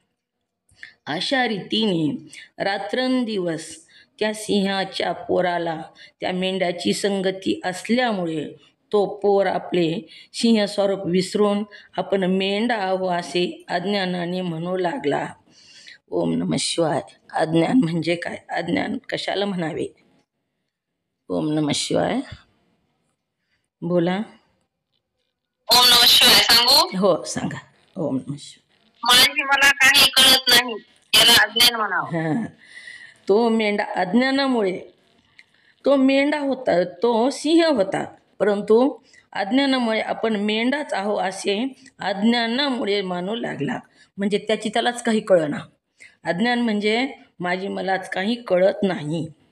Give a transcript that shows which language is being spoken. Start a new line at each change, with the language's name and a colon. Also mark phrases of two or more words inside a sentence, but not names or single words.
Marathi: अशा रीतीने रात्रंदिवस त्या सिंहाच्या पोराला त्या मेंढ्याची संगती असल्यामुळे तो पोर आपले सिंह स्वरूप विसरून आपण मेंढा आहो असे अज्ञानाने म्हणू लागला.
Sanskrit: ओम नमः शिवाय.
Marathi: अज्ञान म्हणजे काय, अज्ञान कशाला म्हणावे.
Sanskrit: ओम नमः शिवाय. बोला. ओम नमः शिवाय.
Marathi: सांगू? हो सांगा.
Sanskrit: ओम नमः शिवाय.
Marathi: माझी मला काही कळत नाही, याला अज्ञान म्हणावं. तो मेंढा अज्ञानामुळे, तो मेंढा होता, तो सिंह होता, परंतु अज्ञानामुळे आपण मेंढाच आहो असे अज्ञानामुळे मानू लागला. म्हणजे त्यालाच काही कळना. अज्ञान म्हणजे माझी मलाच काही कळत नाही.